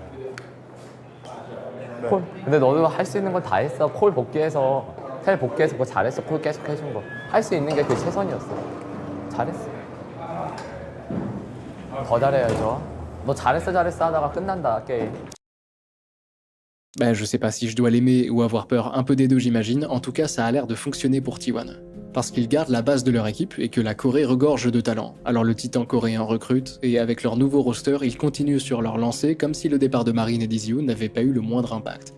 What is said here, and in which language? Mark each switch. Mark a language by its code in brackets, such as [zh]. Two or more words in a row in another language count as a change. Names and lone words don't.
[ko] 네. 콜. 근데 너는 할 수 있는 건 다 했어. 콜 복귀해서, 텔 복귀해서 그거 잘했어. 콜 계속 해준 거. 할 수 있는 게 그게 최선이었어. 잘했어. 더 잘해야죠. 너 잘했어 하다가 끝난다, 게임. [fr] Je sais pas si je dois l'aimer ou avoir peur, un peu des deux j'imagine, en tout cas ça a l'air de fonctionner pour T1. Parce qu'ils gardent la base de leur équipe et que la Corée regorge de talent. Alors le titan coréen recrute, et avec leur nouveau roster, ils continuent sur leur lancée comme si le départ de Marine et d'Eazy-Hoon n'avait pas eu le moindre impact.